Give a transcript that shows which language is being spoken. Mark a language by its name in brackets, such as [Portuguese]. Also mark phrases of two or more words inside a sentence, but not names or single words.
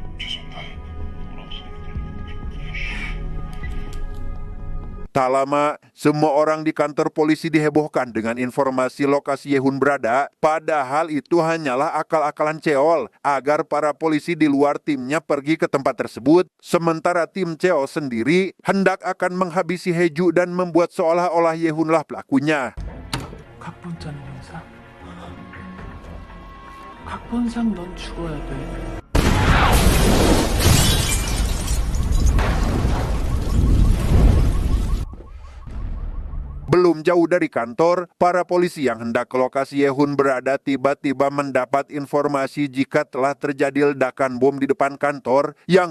[Indonesian] Tak lama, semua orang di kantor polisi dihebohkan dengan informasi lokasi Yehun berada, padahal itu hanyalah akal-akalan Cheol agar para polisi di luar timnya pergi ke tempat tersebut, sementara tim Cheol sendiri hendak akan menghabisi Haeju dan membuat seolah-olah Yehunlah pelakunya. [Korean] 각본자는 형사. 각본상 넌 죽어야 돼. [Indonesian] Belum jauh dari kantor, para polisi yang hendak ke lokasi Yehun berada tiba-tiba mendapat informasi jika telah terjadi ledakan bom di depan kantor, yang